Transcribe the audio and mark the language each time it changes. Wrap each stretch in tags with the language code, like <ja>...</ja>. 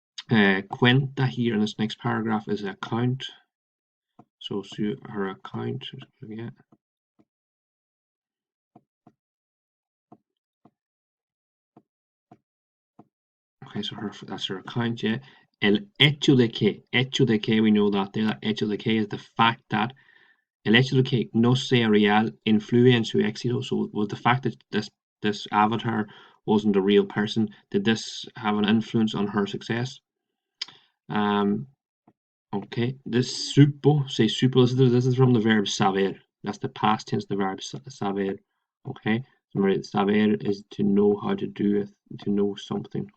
<en>Cuenta here in this next paragraph is account. So her account, yeah. Okay, so that's her account, yeah.</en> <es>El hecho de que,</es> <en>we know that there, that</en> <es>hecho de que</es> <en>is the fact that</en> <es>el hecho de que no sea real influye en su éxito.</es> <en>So with the fact that this avatar wasn't a real person, did this have an influence on her success? Okay, this supo, this is from the verb saber. That's the past tense, the verb saber. Okay, so saber is to know how to do it, to know something.</en>